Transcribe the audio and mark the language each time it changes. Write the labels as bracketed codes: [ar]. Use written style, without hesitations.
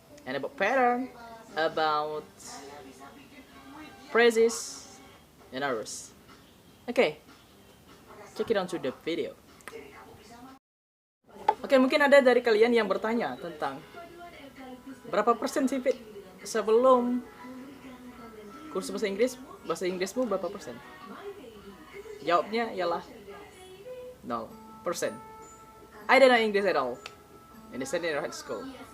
[en] And about pattern, about phrases, and others. Okay, check it on to the video. [id] Oke, mungkin ada dari kalian yang bertanya tentang berapa persen sih Fit sebelum kursus bahasa Inggrismu berapa persen? Jawabnya ialah 0%. [en] I don't know English at all in the senior high school.